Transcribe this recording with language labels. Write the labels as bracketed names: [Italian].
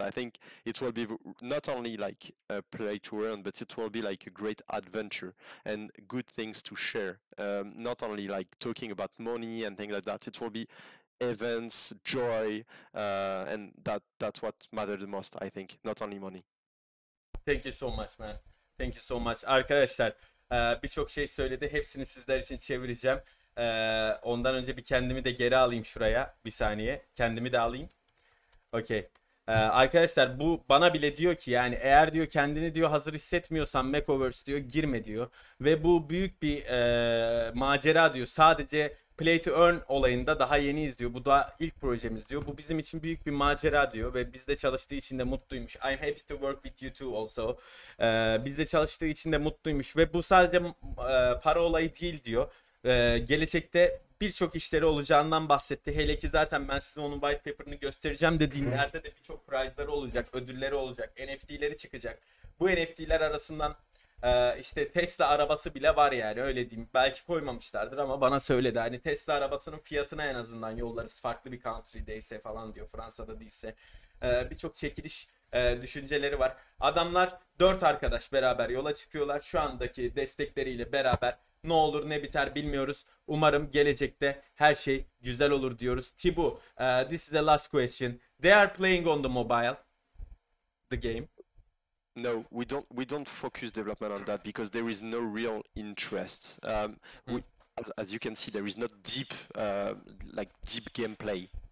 [English] I think it will be not only like a play to earn, but it will be like a great adventure and good things to share. Not only like talking about money and things like that. It will be events, joy, and that's what matters the most, I think. Not only money. Thank you so much man. Thank you so much. [Turkish] Arkadaşlar birçok şey söyledi. Hepsini sizler için çevireceğim. Ondan önce bir kendimi de geri alayım şuraya. Bir saniye. Kendimi de alayım. Okey. Arkadaşlar bu bana bile diyor ki yani eğer diyor kendini diyor hazır hissetmiyorsan Makeovers diyor girme diyor. Ve bu büyük bir macera diyor. Sadece Play to Earn olayında daha yeniyiz diyor. Bu da ilk projemiz diyor. Bu bizim için büyük bir macera diyor. Ve bizde çalıştığı için de mutluymuş. [English] I'm happy to work with you too also. [Turkish] Bizde çalıştığı için de mutluymuş. Ve bu sadece para olayı değil diyor. Gelecekte birçok işleri olacağından bahsetti. Hele ki zaten ben size onun white paper'ını göstereceğim dediğim yerde de birçok prize'ları olacak, ödülleri olacak, NFT'leri çıkacak. Bu NFT'ler arasından işte Tesla arabası bile var yani öyle diyeyim. Belki koymamışlardır ama bana söyledi. Hani Tesla arabasının fiyatına en azından yollarız farklı bir country'deyse falan diyor. Fransa'da değilse. Birçok çekiliş düşünceleri var. Adamlar 4 arkadaş beraber yola çıkıyorlar. Şu andaki destekleriyle beraber ne olur ne biter bilmiyoruz. Umarım gelecekte her şey güzel olur diyoruz. [English] Tibu, this is the last question. They are playing on the mobile, the game. No, we don't focus development on that because there is no real interest. As you can see, there is not deep deep gameplay.